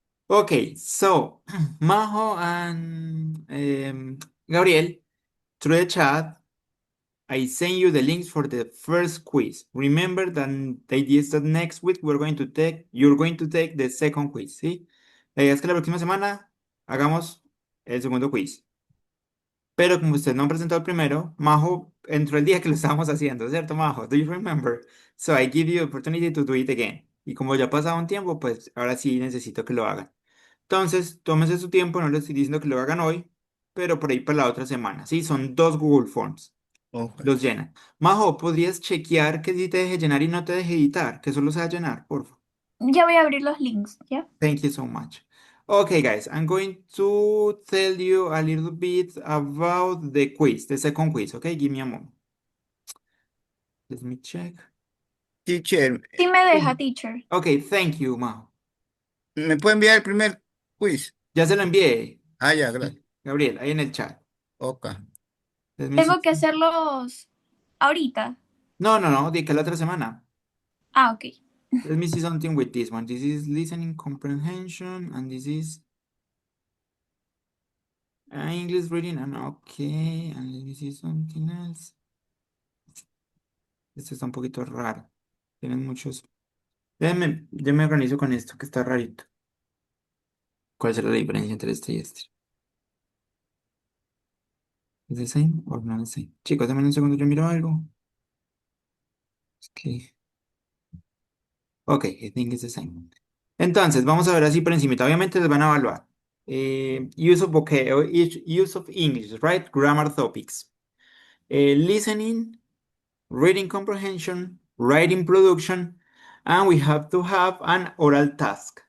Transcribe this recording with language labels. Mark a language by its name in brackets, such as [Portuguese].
[English] Okay, so Majo and Gabriel, through the chat, I send you the links for the first quiz. Remember that the idea is that next week you're going to take the second quiz, ¿sí? [Spanish] La idea es que la próxima semana hagamos el segundo quiz. Pero como usted no ha presentado el primero, Majo entró el día que lo estábamos haciendo, ¿cierto, Majo? [English] Do you remember? So I give you the opportunity to do it again. [Spanish] Y como ya ha pasado un tiempo, pues ahora sí necesito que lo hagan. Entonces, tómese su tiempo, no le estoy diciendo que lo hagan hoy, pero por ahí para la otra semana, ¿sí? Son 2 Google Forms. [English] Okay. [Spanish] Los llenan. Majo, ¿podrías chequear que sí te deje llenar y no te deje editar? Que solo sea llenar, por favor. Ya voy a abrir los links, ¿ya? [English] Thank you so much. Okay, guys, I'm going to tell you a little bit about the quiz, the second quiz, okay? Give me a moment. Let me check. Teacher, [Spanish] Sí me deja, teacher. [English] Okay, thank you, Majo. [Spanish] ¿me puede enviar el primer quiz? Ya se lo envié. Ah, ya, gracias. Gabriel, ahí en el chat. [English] Ok. Let me [Spanish] Tengo [English] see. [Spanish] que hacerlos ahorita. No, di que la otra semana. Ah, ok. [English] Let me see something with this one. This is listening comprehension, and this is English reading, and okay, and let me see something else. [Spanish] Esto está un poquito raro. Tienen muchos. Yo me organizo con esto, que está rarito. ¿Cuál será la diferencia entre este y este? ¿Es [English] the same or not the same? [Spanish] Chicos, dame un segundo, yo miro algo. Okay. [English] Ok, I think it's the same. [Spanish] Entonces, vamos a ver así por encima. Obviamente les van a evaluar. [English] Use of use of English, right? Grammar topics. Listening, reading comprehension, writing production, and we have to have an oral task.